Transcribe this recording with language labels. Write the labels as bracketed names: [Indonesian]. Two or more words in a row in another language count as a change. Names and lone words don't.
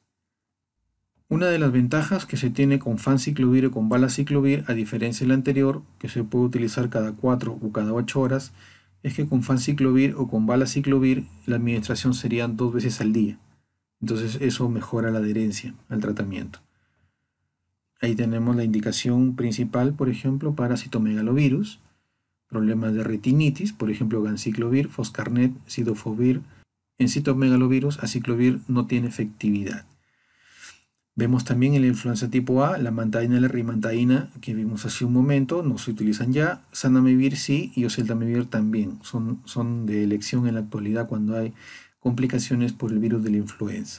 [Spanish] Una de las ventajas que se tiene con fanciclovir o con valaciclovir, a diferencia del anterior, que se puede utilizar cada 4 o cada 8 horas, es que con fanciclovir o con valaciclovir la administración serían 2 veces al día. Entonces eso mejora la adherencia al tratamiento. Ahí tenemos la indicación principal, por ejemplo, para citomegalovirus, problemas de retinitis, por ejemplo, ganciclovir, foscarnet, cidofovir. En citomegalovirus, aciclovir no tiene efectividad. Vemos también en la influenza tipo A, la mantaína y la rimantaína que vimos hace un momento, no se utilizan ya. Zanamivir sí y oseltamivir también. Son de elección en la actualidad cuando hay complicaciones por el virus de la influenza.